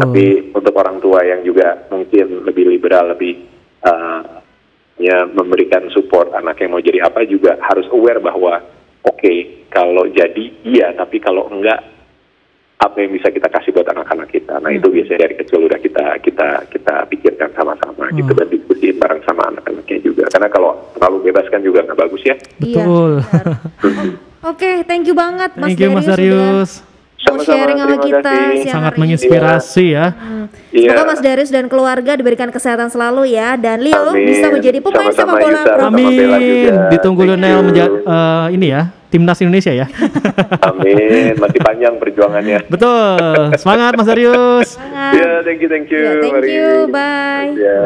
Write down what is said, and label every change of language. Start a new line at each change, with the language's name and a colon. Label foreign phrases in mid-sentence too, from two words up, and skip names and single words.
Indonesian: Tapi untuk orang tua yang juga mungkin lebih liberal, lebih memberikan
English: support anak
Indonesian: yang mau jadi apa, juga harus aware bahwa kalau jadi iya, tapi kalau enggak apa yang bisa kita kasih buat anak-anak kita. Nah itu biasanya dari kecil udah kita pikirkan sama-sama gitu, dan diskusiin bareng sama anak-anaknya juga. Karena kalau terlalu bebas kan juga nggak bagus ya. Betul. Oke,
English: thank you
Indonesian: banget Mas
English: Thank you Mas Darius.
Indonesian: Mau sharing sama kita siang sangat hari menginspirasi ya. Semoga Mas Darius dan keluarga diberikan kesehatan selalu ya, dan Leo bisa menjadi pemain sepak Sama-sama bola Yusa, pro. sama Bella Amin. juga. Ditunggu
English: Thank Lionel you.
Indonesian: ini ya, timnas Indonesia ya. Amin, masih panjang perjuangannya. Betul. Semangat Mas Darius. Semangat. Ya,
English: thank you. Ya, thank
Indonesian: Mari.
English: you, bye.
Indonesian: Ya.